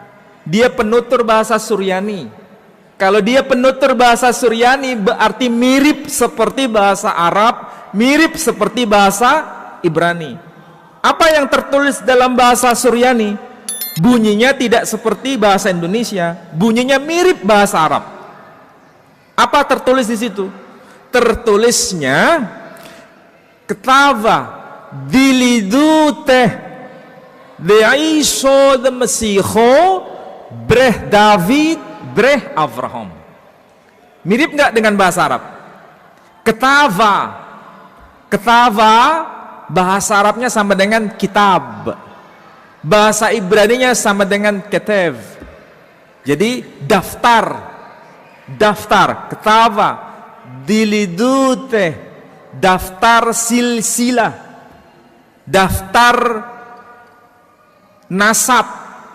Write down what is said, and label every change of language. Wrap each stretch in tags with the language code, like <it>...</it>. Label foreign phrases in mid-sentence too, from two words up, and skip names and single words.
<id>Dia penutur bahasa Suryani. Kalau dia penutur bahasa Suryani berarti mirip seperti bahasa Arab, mirip seperti bahasa Ibrani. Apa yang tertulis dalam bahasa Suryani? Bunyinya tidak seperti bahasa Indonesia, bunyinya mirip bahasa Arab. Apa tertulis di situ?</id> <syc>Tertulisnya ܟܬܒܐ ܕܝܠܝܕܘܬܗ ܕܝܫܘܥ ܕ ܡܫܝܚܐ ܒܪܗ ܕܘܝܕ ܒܪܗ ܐܒܪܗܡ.</syc> <id>Mirip nggak dengan bahasa Arab? Ketava bahasa Arabnya sama dengan kitab, bahasa Ibraninya sama dengan ketev. Jadi daftar</id> <syc>ܟܬܒܐ ܕܝܠܝܕܘܬܗ,</syc> <id>daftar silsilah, daftar nasab.</id>